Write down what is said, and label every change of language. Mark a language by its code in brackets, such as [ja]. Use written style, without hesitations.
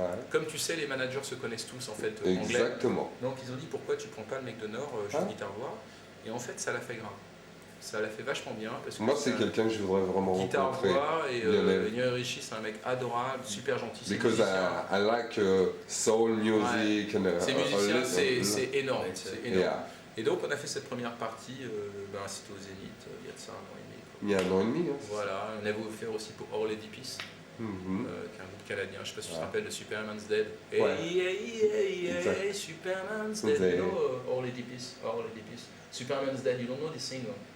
[fr] Comme tu sais, les managers se connaissent tous en fait anglais. Exactement. Donc ils ont dit pourquoi tu prends pas le mec de Nord, juste guitare-voix. Et en fait ça l'a fait grave. Ça l'a fait vachement bien. Parce que moi, c'est quelqu'un que je voudrais vraiment rencontrer. Guitare-voix, et Lionel Richie, c'est un mec adorable, super gentil. [en] Because I like soul music. [fr] Ces musiciens, c'est énorme. Et donc, on a fait cette première partie, c'était au Zénith, il y a de ça un an et demi. Il y a un an et demi. Voilà, on avait offert aussi pour All Lady Peace, qui est un groupe canadien, je ne sais pas si tu te rappelles de Superman's Dead. [en] Hey, Superman's Dead, you know All Lady Peace, Superman's Dead, you don't know this single.